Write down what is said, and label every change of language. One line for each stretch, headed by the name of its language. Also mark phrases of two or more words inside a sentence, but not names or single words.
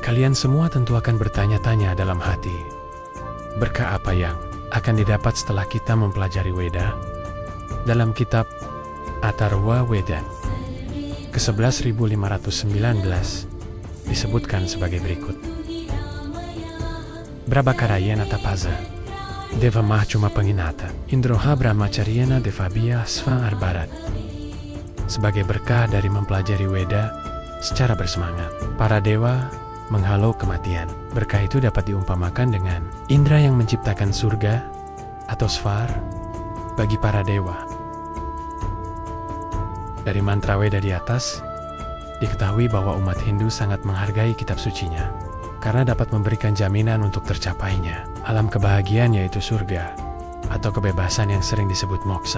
Indonesian: Kalian semua tentu akan bertanya-tanya dalam hati, berkah apa yang akan didapat setelah kita mempelajari Weda? Dalam kitab Atharva Veda ke-11 1519 disebutkan sebagai berikut.
Sanskrit: ब्रह्मचर्येण तपसा देवा मृत्युमपाघ्नत इन्द्रो ह ब्रह्मचर्येण देवेभ्यः स्वराभरत्.
Indonesian: Sebagai berkah dari mempelajari Weda secara bersemangat, para dewa menghalau kematian. Berkah itu dapat diumpamakan dengan Indra yang menciptakan surga atau Svar bagi para dewa. Dari mantra Weda di atas, diketahui bahwa umat Hindu sangat menghargai kitab sucinya, karena dapat memberikan jaminan untuk tercapainya alam kebahagiaan, yaitu surga atau kebebasan yang sering disebut moksa.